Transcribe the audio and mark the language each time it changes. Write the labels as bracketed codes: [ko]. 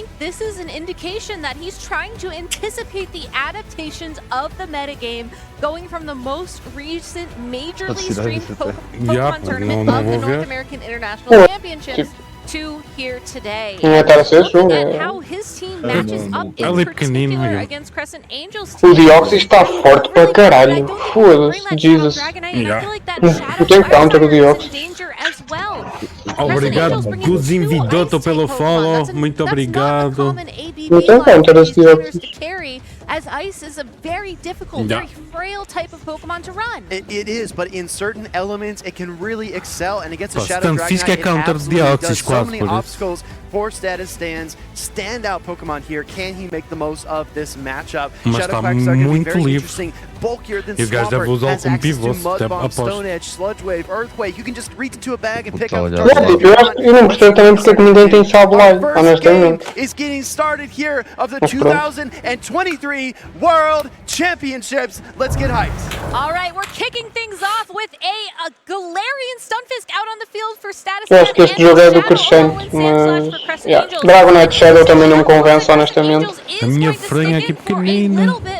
[en] This is an indication that he's trying to anticipate the adaptations of the metagame, going from the most recent majorly streamed Pokemon tournament of the North American International Championships to here today. Look at how his team matches up in particular against Crescent Angels team. [pt] O Deoxys está forte para caralho. Foda-se, Jesus. Eu tenho counter o Deoxys. Obrigado, Guzinvidoto, pelo follow. Muito obrigado. Eu tenho counter esse Deoxys. [en] As ice is a very difficult, very frail type of Pokemon to run. It is, but in certain elements, it can really excel. And against a Shadow Dragonite, it counter absolutely does so many obstacles for status stands. Standout Pokemon here. Can he make the most of this matchup? Shadow Quacks are going to be very interesting. Bulkier than Swampert, has access to Mud Bomb, Stone Edge, Sludge Wave, Earthquake. You can just reach into a bag and pick up. [pt] Eu não percebo também porque é que ninguém tem Sableye, honestamente. [en] Is getting started here of the 2023 World Championships. Let's get hyped. All right, we're kicking things off with a Galarian Stunfisk out on the field for status. [pt] Eu acho que este jogo é do crescente, mas Dragonite Shadow também não me convence, honestamente. A minha franha aqui pequenina.